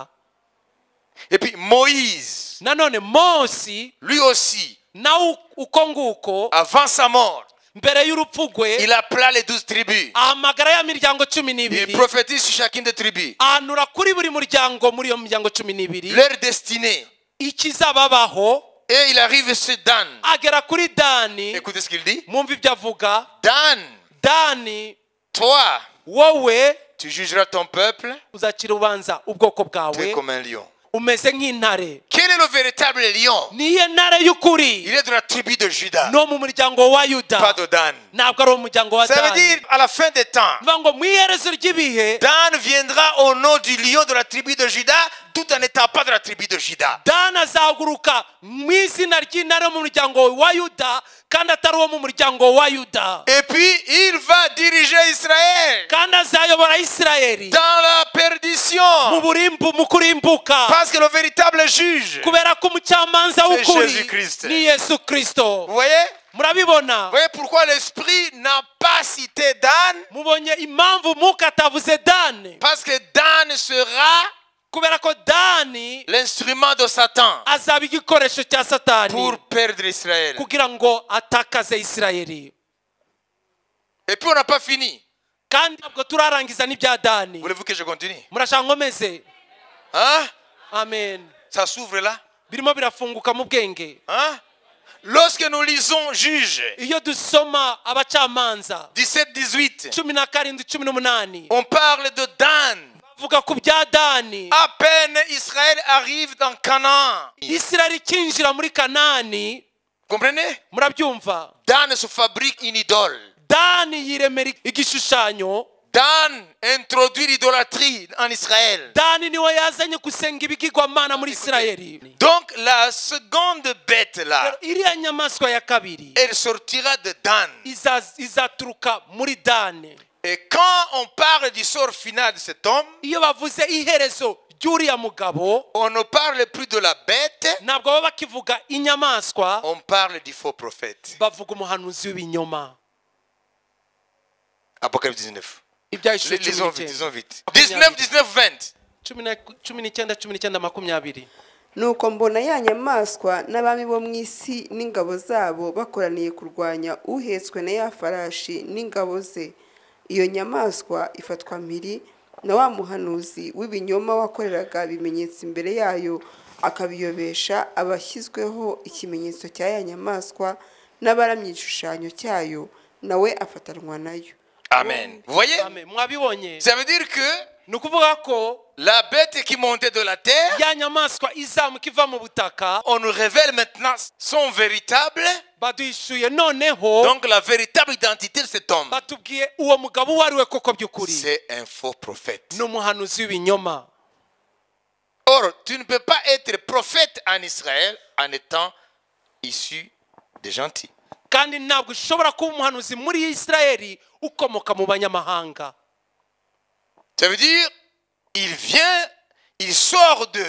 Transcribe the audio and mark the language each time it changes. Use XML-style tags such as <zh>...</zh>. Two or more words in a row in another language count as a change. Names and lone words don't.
<fr>Et puis Moïse,</fr> <rw>nanone mosi</rw> <fr>lui aussi,</fr> <rw>nawe uko nguko</rw> <fr>avant sa mort,</fr> <rw>mbere y'urupfu rwe</rw> <fr>il appela les 12 tribus.</fr> <rw>ahamagara ya miryango cumi</rw> <fr>Il</fr> <rw>n'ibiri</rw> <fr>prophétise sur chacune des tribus.</fr> <rw>ahanura kuri buri muryango muri iyo miryango cumi n'ibiri</rw> <fr>Leur destinée.</fr> <rw>ikizababaho</rw> <fr>Et il arrive sur Dan.</fr> <rw>agera kuri dani</rw> <fr>Écoutez ce qu'il dit.</fr> <rw>mwumva ibyo avuga</rw> <fr>Dan,</fr> <rw>dani</rw> <fr>toi,</fr> <rw>wowe</rw> <fr>tu jugeras ton peuple,</fr> <rw>uzacira ubanza ubwoko</rw> <fr>tu es</fr> <rw>bwawe</rw> <fr>comme un lion.</fr> <rw>umeze nk'intare</rw> <fr>Quel est le véritable lion?</fr> <rw>niyo ntare y'ukuri</rw> <fr>Il est de la tribu de Juda,</fr> <rw>no mu muryango wa</rw> <fr>pas</fr> <rw>yuda</rw> <fr>de Dan.</fr> <rw>ntabwo ari umuryango wa</rw> <fr>Ça veut</fr> <rw>dani</rw> <fr>dire, à la fin des temps,</fr> <rw>bivuga ngo mu iherezo ry'ibihe</rw> <fr>Dan viendra au nom du lion de la tribu de Juda, tout en n'étant pas de la tribu de Juda.</fr> <rw>dani azahaguruka mu izina ry'intare yo mu muryango wa yuda kandi atari uwo mu muryango wa yuda</rw> <fr>Et puis, il va diriger Israël</fr> <rw>kandi azayobora isirayeli</rw> <fr>dans la perdition.</fr> <rw>mu kurimbuka</rw> <fr>Parce que le véritable juge,</fr> <rw>kubera ko umucamanza</rw> <fr>C'est</fr> <rw>w'ukuri</rw> <fr>Jésus-Christ.</fr> <rw>ni yesu kirisito</rw> <fr>vous voyez?</fr> <rw>murabibona</rw> <fr>Vous voyez pourquoi l'Esprit n'a pas cité Dan?</fr> <rw>mubonye impamvu mwuka atavuze dani</rw> <fr>Parce que Dan sera</fr> <rw>kubera ko dani</rw> <fr>l'instrument de Satan</fr> <rw>azaba igikoresho cya satani</rw> <fr>pour perdre Israël.</fr> <rw>kugira ngo atakaze isirayeli</rw> <fr>Et puis on n'a pas fini.</fr> <rw>kandi ntabwo turarangiza n'ibya dani</rw> <fr>Voulez-vous que je continue?</fr> <rw>murashaka nkomeze</rw> <fr>Hein?</fr> <rw>amen</rw> <fr>Ça s'ouvre là?</fr> <rw>birimo birafunguka mu bwenge</rw> <fr>Hein? Lorsque nous lisons Juges</fr> <rw>iyo dusoma abacamanza</rw> <fr>17-18,</fr> <rw>17-18</rw> <fr>on parle de Dan.</fr> <rw>bavuga ku bya dani</rw> <fr>À peine Israël arrive dans Canaan.</fr> <rw>isirayeli ikinjira muri kanani</rw> <fr>Comprenez?</fr> <rw>murabyumva</rw> <fr>Dan se fabrique une idole.</fr> <rw>dani yiremera igishushanyo</rw> <fr>Dan introduit l'idolâtrie en Israël.</fr> <rw>dani niwe yazanye gusenga ibigirwamana muri isirayeli</rw> <fr>Donc la seconde bête là,</fr> <rw>iriya nyamaswa ya kabiri</rw> <fr>elle sortira de Dan.</fr> <rw>izaturuka muri dani</rw> <fr>Et quand on parle du sort final de cet homme,</fr> <rw>iyo bavuze iherezo ry'uriya mugabo</rw> <fr>on ne parle plus de la bête,</fr> <rw>ntabwo baba bakivuga inyamaswa</rw> <fr>on parle du faux prophète.</fr> <rw>bavuga umuhanuzi w'ibinyoma</rw> <fr>Apocalypse 19.</fr> <rw>ibyahishuwe</rw> <fr>Lisons vite, lisons vite. 19, 19, 20.</fr> <rw>19 nuko mbona ya nyamaswa n'abami bo mu isi n'ingabo zabo bakoraniye kurwanya uhetswe na ya farashi n'ingabo ze. Iyo nyamaswa ifatwa mpiri na wa muhanuzi w'ibinyoma wakoreraga ibimenyetso imbere yayo akabiyobesha abashyizweho ikimenyetso cya ya nyamaswa n'abaramye igishushanyo cyayo, nawe afatanwa nayo.</rw> <fr>Amen. Vous voyez?</fr> <rw>Amen. Mwabibonye</rw> <fr>Ça veut dire que</fr> <rw>ni ukuvuga ko</rw> <fr>la bête qui montait de la terre,</fr> <rw>ya nyamaswa izamuka iva mu butaka</rw> <fr>on nous révèle maintenant son véritable</fr> <rw>baduhishuye noneho</rw> <fr>Donc la véritable identité de cet homme,</fr> <rw>batubwiye uwo mugabo uwo ari we koko by'ukuri</rw> <fr>c'est un faux prophète.</fr> <rw>ni umuhanuzi w'ibinyoma.</rw> <fr>Or, tu ne peux pas être prophète en Israël en étant issu des gentils.</fr> <rw>kandi ntabwo ushobora kuba umuhanuzi muri Isirayeli ukomoka mu banyamahanga.</rw> <fr>Ça veut dire, il vient, il sort d'eux.</fr>